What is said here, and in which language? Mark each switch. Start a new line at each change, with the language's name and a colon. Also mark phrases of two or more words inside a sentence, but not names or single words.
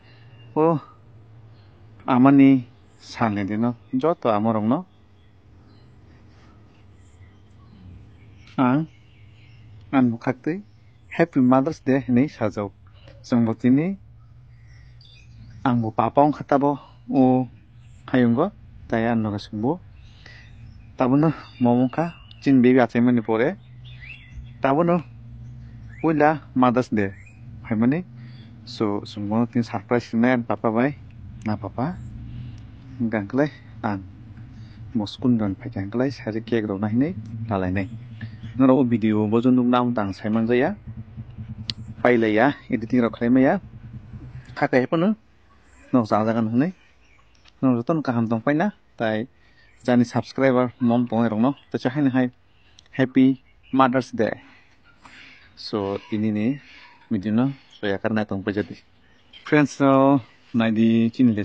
Kok Borok: amani salne dino joto amorong no an bukhaktai
English: Happy Mother's Day
Kok Borok: ni sajau jongbo tini angbo papa ong khatabo hayungo tai an noga sungbo tabono momongka chin baby achaimani pore tabono uila
English: Mother's Day
Kok Borok: haimani so sungbo tin surprise na papa bai na papa gangklai an moskun don phaikanglai sari cake ro nai nei lalai nei noro video bojon dum naung tang saimang jaya pailai ya editing ro khlaimaya khakai pono nok jagan hunai nok joton kaham tong paina tai jani subscriber mom tong rong no ta chahaini hai
English: Happy Mother's Day
Kok Borok: so ini ni video no so ya karna tong pajati friends so naidi chini le